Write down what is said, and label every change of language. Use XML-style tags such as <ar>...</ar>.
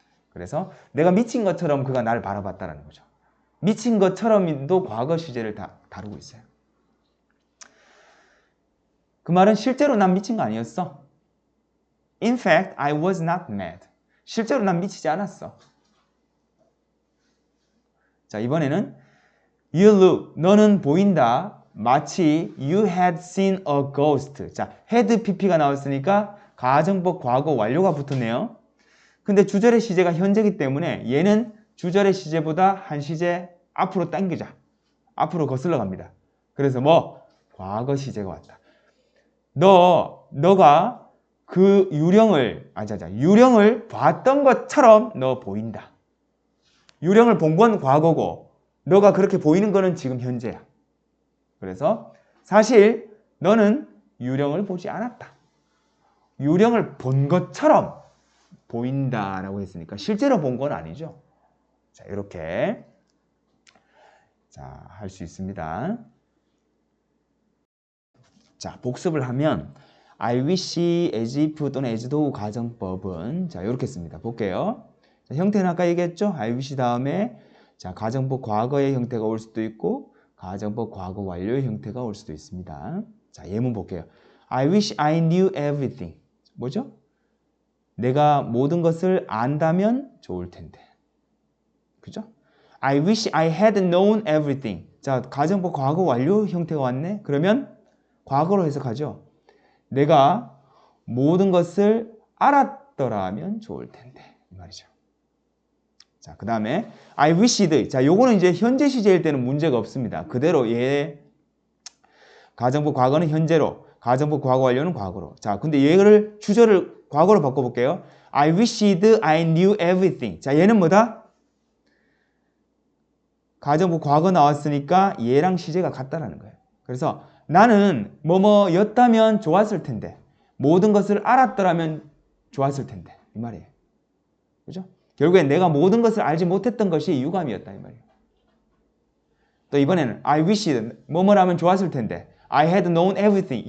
<ko>그래서 내가 미친 것처럼 그가 나를 바라봤다라는 거죠. 미친 것처럼도 과거 시제를 다루고 있어요. 그 말은 실제로 난 미친 거 아니었어.</ko> <en>In fact, I was not mad.</en> <ko>실제로 난 미치지 않았어. 자, 이번에는</ko> <en>You look,</en> <ko>너는 보인다. 마치</ko> <en>you had seen a ghost.</en> <ko>자, had pp가 나왔으니까 가정법 과거 완료가 붙었네요. 근데 주절의 시제가 현재이기 때문에 얘는 주절의 시제보다 한 시제 앞으로 당기자. 앞으로 거슬러 갑니다. 그래서 뭐? 과거 시제가 왔다. 너가 그 유령을 봤던 것처럼 너 보인다. 유령을 본 건 과거고 너가 그렇게 보이는 거는 지금 현재야. 그래서 사실 너는 유령을 보지 않았다. 유령을 본 것처럼 보인다라고 했으니까 실제로 본 건 아니죠. 자, 이렇게 할 수 있습니다. 자, 복습을 하면 I wish, as if 또는 as though 가정법은 자, 이렇게 씁니다. 볼게요. 자, 형태는 아까 얘기했죠? I wish 다음에 자, 가정법 과거의 형태가 올 수도 있고 가정법 과거 완료의 형태가 올 수도 있습니다. 자, 예문 볼게요.</ko> <en>I wish I knew everything.</en> <ko>뭐죠? 내가 모든 것을 안다면 좋을 텐데. 그죠?</ko> <en>I wish I had known everything.</en> <ko>자, 가정법 과거 완료 형태가 왔네? 그러면 과거로 해석하죠. 내가 모든 것을 알았더라면 좋을 텐데. 이 말이죠. 자, 그 다음에</ko> <en>I wished.</en> <ko>자, 요거는 이제 현재 시제일 때는 문제가 없습니다. 그대로 얘 가정법 과거는 현재로, 가정법 과거 완료는 과거로. 자, 근데 얘를 주절을 과거로 바꿔볼게요.</ko> <en>I wished I knew everything.</en> <ko>자, 얘는 뭐다? 가정법 과거 나왔으니까 얘랑 시제가 같다라는 거예요. 그래서 나는 뭐뭐였다면 좋았을 텐데 모든 것을 알았더라면 좋았을 텐데 이 말이에요. 그죠? 결국엔 내가 모든 것을 알지 못했던 것이 유감이었다 이 말이에요. 또 이번에는 I wish 뭐뭐라면 좋았을 텐데</ko> <en>I had known everything.</en>